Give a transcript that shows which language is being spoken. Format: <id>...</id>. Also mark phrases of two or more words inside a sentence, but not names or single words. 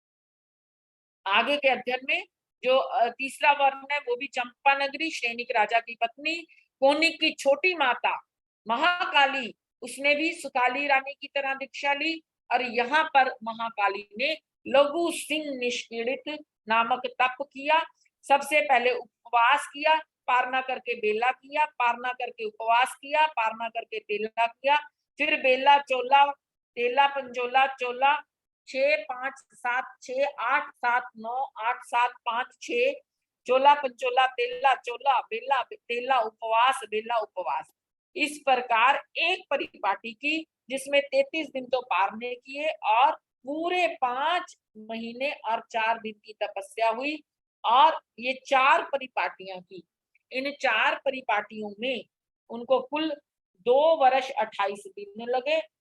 <hi>आगे के अध्ययन में जो तीसरा वर्ण है, वो भी चंपा नगरी, श्रेणी के राजा की पत्नी, कौनिक की छोटी माता महाकाली, उसने भी सुकाली रानी की तरह दीक्षा ली। और यहाँ पर महाकाली ने लघु सिंह निष्पीड़ित नामक तप किया। सबसे पहले उपवास किया, पारना करके बेला किया, पारना करके उपवास किया, पारना करके तेला किया, फिर बेला चोला, तेला पंजोला चोला, 6 5 7 6 8 7 9 8 7 5 6, चोला पंचोला तेला चोला बेला तेला उपवास बेला उपवास। इस प्रकार एक परिपाटी की, जिसमें 33 दिन तो पारने किए और पूरे 5 महीने और 4 दिन की तपस्या हुई। और ये 4 परिपाटियां की, इन 4 परिपाटियों में उनको कुल 2 वर्ष 28 दिन लगे।</hi>